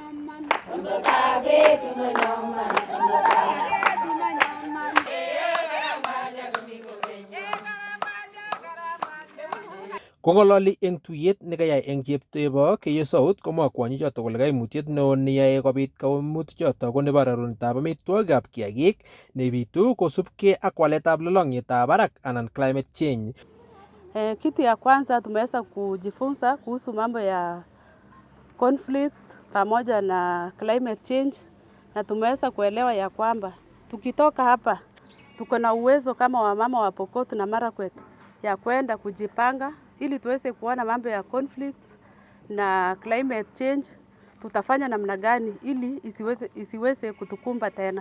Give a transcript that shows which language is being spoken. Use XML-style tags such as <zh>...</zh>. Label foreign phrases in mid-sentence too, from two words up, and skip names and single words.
<kln>Kong'ololi eng tuyet nekayai eng Cheptebo Keyo South komwa kwonyichoto kole kaimutiet neo neyoe kobit kaimutichoto ko nebo rarunetab amitwogikab kiagik nebitu kosubkei ak waletab lolong'yetab barak anan</kln> <en>climate change.</en> <sw>Kitu ya kwanza tumeweza kujifunza kuhusu mambo ya conflict pamoja na</sw> <en>climate change,</en> <sw>na tumeweza kuelewa ya kwamba tukitoka hapa tuko na uwezo kama wamama wa Pokot na Marakwet ya kwenda kujipanga ili tuweze kuona mambo ya conflict na</sw> <en>climate change</en> <sw>tutafanya namna gani ili isiweze kutukumba tena.</sw>